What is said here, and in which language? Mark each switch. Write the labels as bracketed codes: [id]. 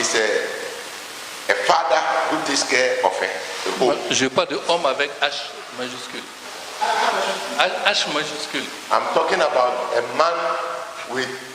[en] is a father who takes care of the home. [fr] Je parle de homme avec H majuscule. H majuscule. [en] I'm talking about a man with